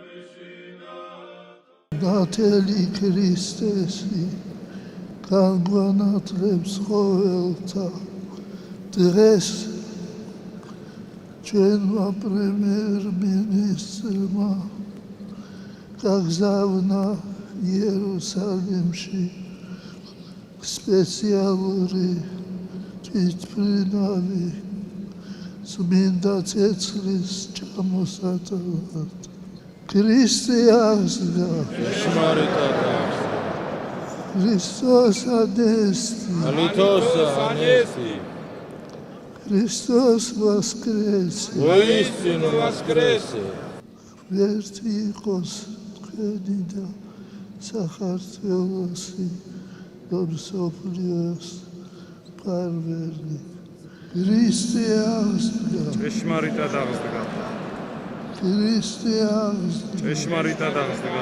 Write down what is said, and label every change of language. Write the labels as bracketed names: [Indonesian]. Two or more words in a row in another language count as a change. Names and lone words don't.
[Georgian] ნათელი ქრისტესი განგვანათლებს ყოველთა დღეს ჩვენმა პრემიერ-მინისტრმა გაგზავნა იერუსალიმში სპეციალური თვითმფრინავი წმინდა ცეცხლის ჩამოსატანად. ქრისტე აღსდგა. [Greek] Χριστός ανέστη. [Russian] Христос воскресе. Воистину воскресе. Верьте Иисус, [Georgian] თქვენი და საქართველოსი მსოფლიოს მფარველი. ქრისტე აღსდგა. ჭეშმარიტად აღსდგა. ქრისტე აღსდგა. ჭეშმარიტად აღსდგა.